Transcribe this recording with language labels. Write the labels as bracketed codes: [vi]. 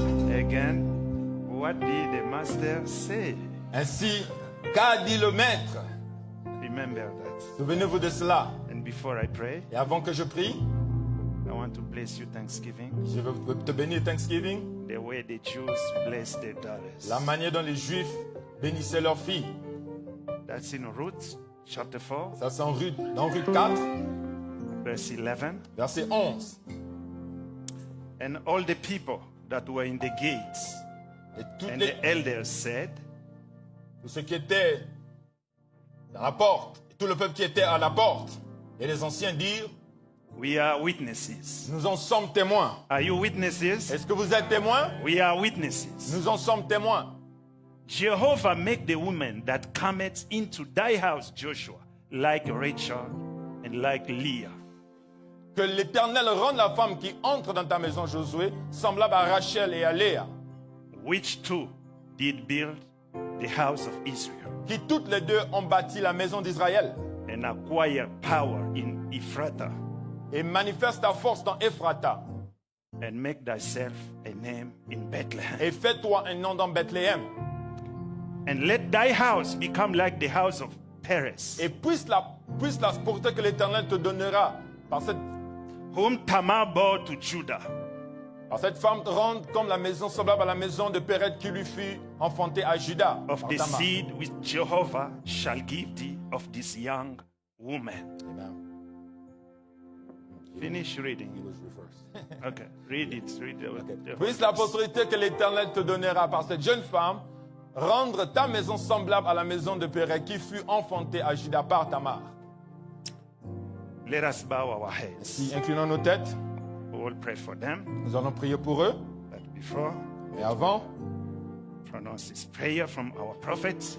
[en] Again, what did the master say? [fr] Ainsi, qu'a dit le maître? [en] Remember that. [fr] Souvenez-vous de cela. [en] And before I pray, [fr] Et avant que je prie, [en] I want to bless you Thanksgiving. [fr] je veux te bénir Thanksgiving. [en] The way the Jews bless their daughters. [fr] La manière dont les Juifs bénissaient leurs filles. [en] That's in Ruth chapter 4, [fr] Ça c'est dans Ruth 4, [en] verse 11. [fr] verset 11. [en] And all the people that were in the gates [fr] Et tous [en] and the elders said, [fr] ceux qui étaient dans la porte, et tout le peuple qui était à la porte, et les anciens dirent, [en] we are witnesses. [fr] nous en sommes témoins. [en] Are you witnesses? [fr] Est-ce que vous êtes témoins? [en] We are witnesses. [fr] Nous en sommes témoins. [en] Jehovah make the woman that cometh into thy house, Joshua, like Rachel and like Leah. [fr] Que l'Éternel rende la femme qui entre dans ta maison, Josué, semblable à Rachel et à Léa, [en] Which two did build the house of Israel [fr] qui toutes les deux ont bâti la maison d'Israël, [en] and acquired power in Ephrathah, [fr] et manifeste ta force dans Ephrata, [en] and make thyself a name in Bethlehem. [fr] et fais-toi un nom dans Bethléem, [en] And let thy house become like the house of Perez, [fr] et puisse la prospérité que l'Éternel te donnera par cette [en] whom Tamar bore to Judah, [fr] femme te rende comme la maison semblable à la maison de Péret qui lui fut enfantée à Juda. [en] of [fr] par [en] the Tamar. seed which Jehovah shall give thee of this young woman. Amen. Finish reading. Okay, read it. Read the [fr] Puisse la prospérité que l'Éternel te donnera par cette jeune femme rendre ta maison semblable à la maison de Péret qui fut enfantée à Juda par Tamar. [en] Let us bow our heads. [fr] Si inclinons nos têtes, [en] We will pray for them. [fr] nous allons prier pour eux. [en] But before, [fr] Et avant, [en] pronounce this prayer from our prophets.